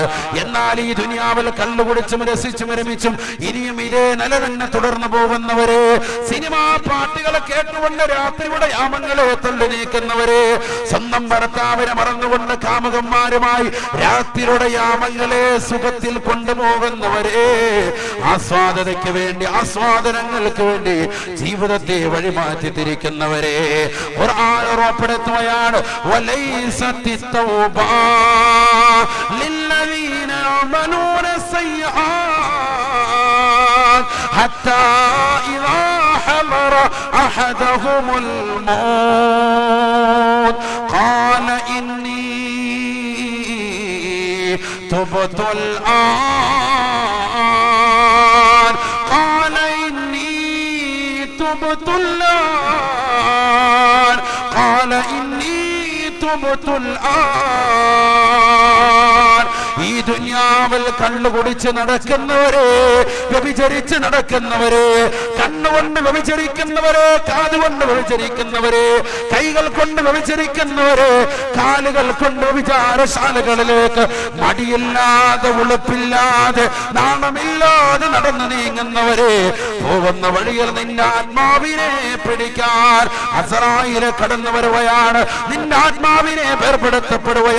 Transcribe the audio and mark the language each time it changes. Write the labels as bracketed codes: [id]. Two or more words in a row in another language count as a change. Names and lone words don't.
[ml] എന്നാൽ ഈ ദുനിയാവിൽ കള്ളു കുടിച്ചും രസിച്ചും രമിച്ചും ഇനിയും ഇതേ നില തന്നെ തുടർന്നു പോകുന്നവരെ, സിനിമാ പാട്ടുകളെ കേട്ടുകൊണ്ട് രാത്രിയുടെ യാമങ്ങളെ തള്ളി നീക്കുന്നവരെ, സ്വന്തം ഭർത്താവിനെ മറന്നുകൊണ്ട് കാമുകന്മാരുമായി രാത്രിയുടെ യാമങ്ങളെ സുഖത്തിൽ കൊണ്ടുപോകുന്നവരെ, ആസ്വാദനയ്ക്ക് വേണ്ടി, ആസ്വാദനങ്ങൾക്ക് വേണ്ടി ജീവിതത്തെ വഴിമാറ്റി തിരിക്കുന്നവരെ ഖുർആൻ ഉറപ്പെടുത്തുകയാണ്. [ar] وليست التوبة للذين يعملون السيئات حتى إذا حضر أحدهم الموت قال إني تبت الآن قال إني تبت الآن قال إني تبت الآن. [ml] ഈ ദുനിയാവിൽ കണ്ണുകുടിച്ച് നടക്കുന്നവരെ, വ്യഭിചരിച്ച് നടക്കുന്നവരെ, കണ്ണുകൊണ്ട് വ്യഭിചരിക്കുന്നവരെ, കാതുകൊണ്ട് വ്യഭിചരിക്കുന്നവരെ, കൈകൾ കൊണ്ട് വ്യഭിചരിക്കുന്നവരെ, കാലുകൾ കൊണ്ട് വിചാരശാലകളിലേക്ക് മടിയില്ലാതെ ഉളുപ്പില്ലാതെ നാണമില്ലാതെ നടന്നു നീങ്ങുന്നവരെ, പോകുന്ന വഴിയിൽ നിന്റെ ആത്മാവിനെ പിടിക്കാൻ അസ്രായേൽ കടന്നു വരുകയാണ്, നിന്റെ ആത്മാവിനെ വേർപെടുത്തപ്പെടുകയാണ്.